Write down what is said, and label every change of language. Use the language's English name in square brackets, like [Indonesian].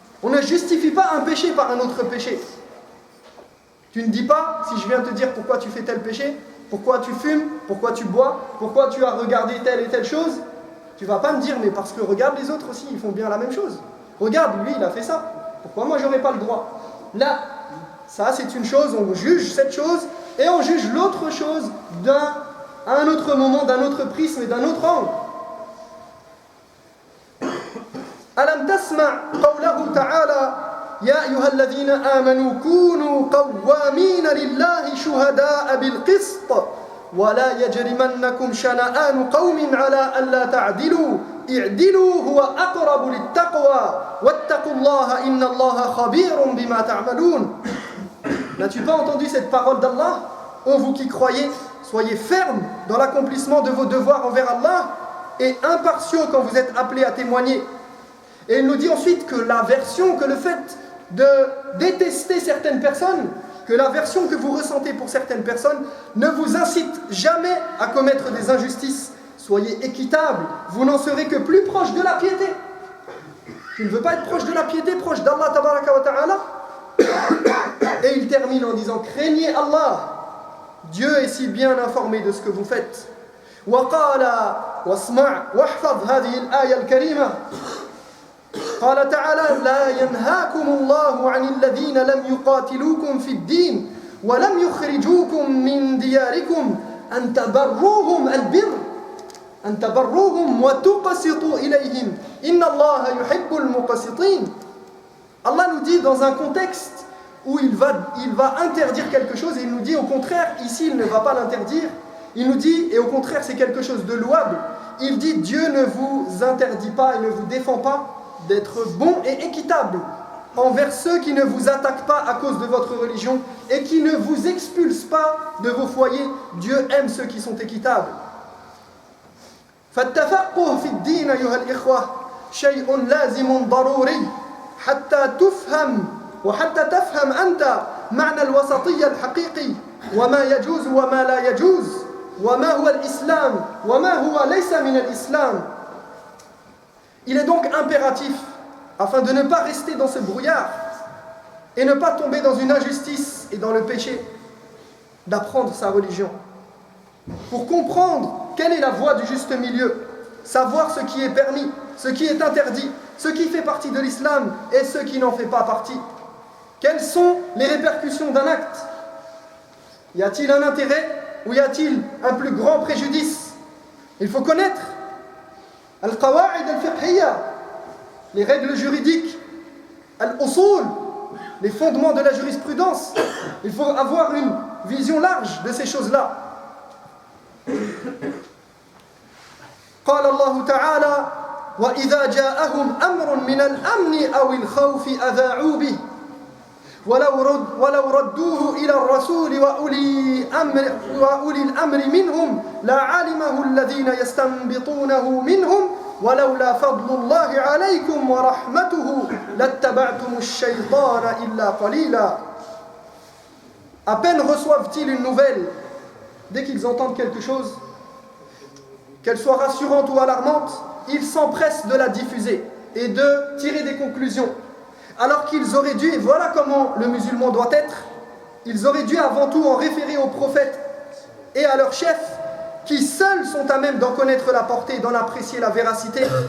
[French] On ne justifie pas un péché par un autre péché. Tu ne dis pas, si je viens te dire pourquoi tu fais tel péché, pourquoi tu fumes, pourquoi tu bois, pourquoi tu as regardé telle et telle chose, tu ne vas pas me dire, mais parce que regarde les autres aussi, ils font bien la même chose. Regarde, lui, il a fait ça. Pourquoi moi, j'aurais pas le droit? Là, ça, c'est une chose, on juge cette chose, et on juge l'autre chose à un autre moment, d'un autre prisme et d'un autre angle. [Arabic] ألم تسمع قوله تعالى يا أيها الذين آمنوا كونوا قوامين لله شهداء بالقسط ولا يجرمنكم شنآن قوم على ألا تعدلوا اعدلوا هو أقرب للتقوى واتقوا الله إن الله خبير بما تعملون. [French] N'as-tu pas entendu cette parole d'Allah? Ô vous qui croyez, soyez fermes dans l'accomplissement de vos devoirs envers Allah et impartiaux quand vous êtes appelés à témoigner. Et il nous dit ensuite que l'aversion, que le fait de détester certaines personnes, que l'aversion que vous ressentez pour certaines personnes ne vous incite jamais à commettre des injustices. Soyez équitables, vous n'en serez que plus proche de la piété. Tu ne veux pas être proche de la piété, proche d'Allah tabaraka wa ta'ala? Et il termine en disant, craignez Allah. Dieu est si bien informé de ce que vous faites. [Arabic] وقال واسمع واحفظ هذه الآية الكريمة. قال تعالى لا ينهاكم الله عن الذين لم يقاتلوكم في الدين ولم يخرجوكم من دياركم أن تبروهم البر أن تبروهم وتقسطوا إليهم إن الله يحب المقسطين. [French] Allah nous dit dans un contexte où il va interdire quelque chose et il nous dit au contraire, ici il ne va pas l'interdire, il nous dit, et au contraire c'est quelque chose de louable, il dit Dieu ne vous interdit pas et ne vous défend pas d'être bon et équitable envers ceux qui ne vous attaquent pas à cause de votre religion et qui ne vous expulsent pas de vos foyers. Dieu aime ceux qui sont équitables. [Arabic] فالتفقه في الدين أيها الإخوة شيء لازم ضروري حتى تفهم وحتى تفهم أنت معنى الوسطية الحقيقي وما يجوز وما لا يجوز وما هو الإسلام وما هو ليس من الإسلام. [French] Il est donc impératif, afin de ne pas rester dans ce brouillard et ne pas tomber dans une injustice et dans le péché, d'apprendre sa religion. Pour comprendre quelle est la voie du juste milieu, savoir ce qui est permis, ce qui est interdit, ce qui fait partie de l'islam et ce qui n'en fait pas partie. Quelles sont les répercussions d'un acte? Y a-t-il un intérêt ou y a-t-il un plus grand préjudice? Il faut connaître al-qawa'id al-fiqhiyya, les règles juridiques, al-usul, les fondements de la jurisprudence. Il faut avoir une vision large de ces choses-là. [Arabic] قال الله تعالى وإذا جاءهم أمر من الأمن أو الخوف أذاعوا به ولو ردوه إلى الرسول وأولي الأمر منهم لعلمه الذين يستنبطونه منهم ولولا فضل الله عليكم ورحمته لاتبعتم الشيطان إلا قليلا. [French] À peine reçoivent-ils une nouvelle, dès qu'ils entendent quelque chose, qu'elle soit rassurante ou alarmante, ils s'empressent de la diffuser et de tirer des conclusions. Alors qu'ils auraient dû, et voilà comment le musulman doit être, ils auraient dû avant tout en référer aux prophètes et à leurs chefs, qui seuls sont à même d'en connaître la portée et d'en apprécier la véracité.